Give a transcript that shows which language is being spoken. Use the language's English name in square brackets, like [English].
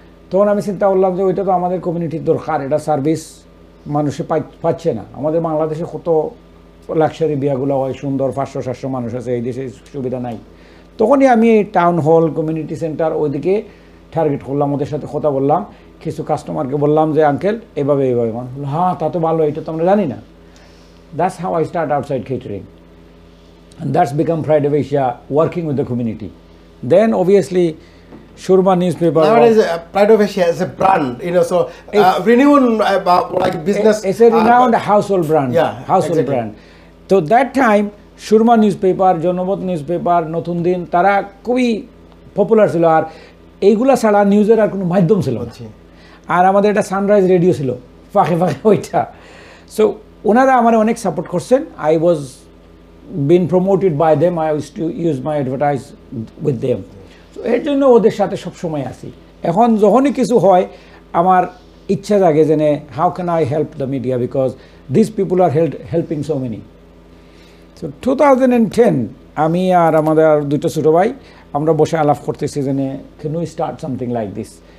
[Bangla] তখন আমি চিন্তা করলাম যে ওইটা তো আমাদের কমিউনিটির দরকার, এটা সার্ভিস মানুষে পাচ্ছে না। আমাদের বাংলাদেশে কত লাক্সারি বিয়াগুলো হয়, সুন্দর 500-700 মানুষ আছে, এই দেশে সুবিধা নাই। তখনই আমি টাউন হল, কমিউনিটি সেন্টার ওইদিকে টার্গেট করলাম, ওদের সাথে কথা বললাম, কিছু কাস্টমারকে বললাম যে আঙ্কেল এভাবে এইভাবে। হ্যাঁ, তা তো ভালো, এটা তো আমরা জানি না। [English] That's how I start outside catering, and that's become Pride of Asia, working with the community. Then obviously Shurma newspaper. Nowadays, Pride of Asia is a brand, so renowned like business. It's a renowned household brand. Yeah, household exactly. brand. So that time Shurma newspaper, [Bangla] জনমত newspaper, নতুন দিন, তারা খুবই popular ছিল। আর এইগুলা ছাড়া নিউজের আর কোনো মাধ্যম ছিল না। আর আমাদের একটা সানরাইজ রেডিও ছিল ফাঁকে ফাঁকে ওইটা। সো ওনারা আমার অনেক সাপোর্ট করছেন। [English] I was been promoted by them, I used to use my advertise with them. [Bangla] So এর জন্য ওদের সাথে সবসময় আসি। এখন যখনই কিছু হয় আমার ইচ্ছা জাগে যে [English] How can I help the media, because this people are helping so many. [Bangla] So 2010 আমি আর আমাদের আর দুটো ছোটো ভাই আমরা বসে আলাপ করতেছি যে [English] Can we start something like this.